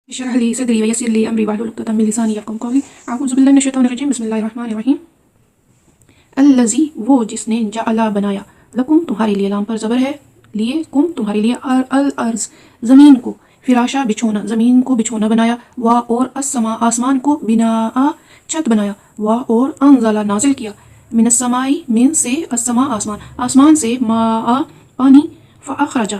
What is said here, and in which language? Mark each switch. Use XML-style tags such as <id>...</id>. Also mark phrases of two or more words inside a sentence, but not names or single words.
<ar>اشرح لي صدري ويسر لي أمري واحلل عقدة من لساني يفقهوا قولي. أعوذ بالله من الشيطان الرجيم بسم الله الرحمن الرحيم.</ar> <ur>الذی وہ جس نے جعل بنایا لکم تمہارے لیے، لام پر زبر ہے، لیے کم تمہارے لیے,</ur> <ar>الأرض</ar> <ur>زمین کو، فراشا بچھونا، زمین کو بچھونا بنایا، و اور السماء آسمان کو، بناء چھت بنایا، و اور انزل نازل کیا، من السماء من سے، السماء آسمان، آسمان سے، ماء پانی، فاخرج</ur>